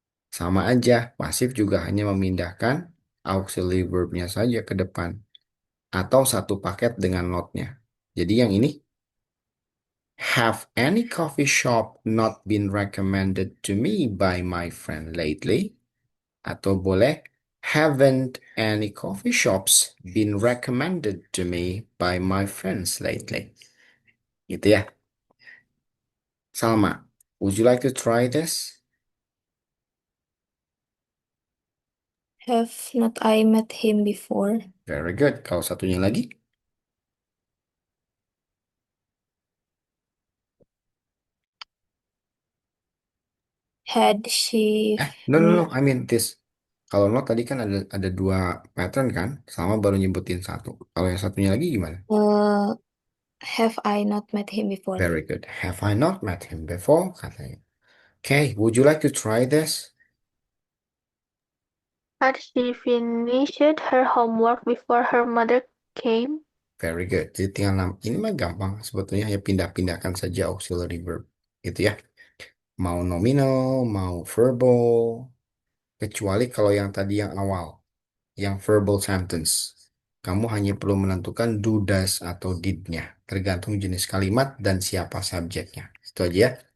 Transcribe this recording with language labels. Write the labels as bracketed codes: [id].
[id] Sama aja, pasif juga hanya memindahkan auxiliary verbnya saja ke depan. Atau satu paket dengan notnya. Jadi yang ini, [en] have any coffee shop not been recommended to me by my friend lately? [id] Atau boleh, [en] haven't any coffee shops been recommended to me by my friends lately? [id] Gitu ya. [en] Salma, would you like to try this? have not I met him before? Very good. [id] Kalau satunya lagi. [en] Had she No, no, no. I mean this. [id] Kalau not tadi kan ada dua pattern kan, sama baru nyebutin satu. Kalau yang satunya lagi gimana? [en] Have I not met him before? Very good. Have I not met him before? Katanya. Okay, would you like to try this? Had she finished her homework before her mother came? Very good. [id] Jadi tinggal ini mah gampang sebetulnya ya pindah-pindahkan saja auxiliary verb. Gitu ya. Mau nominal, mau verbal. Kecuali kalau yang tadi yang awal, yang verbal sentence. Kamu hanya perlu menentukan do, does, atau did-nya. Tergantung jenis kalimat dan siapa subjeknya. Itu aja ya.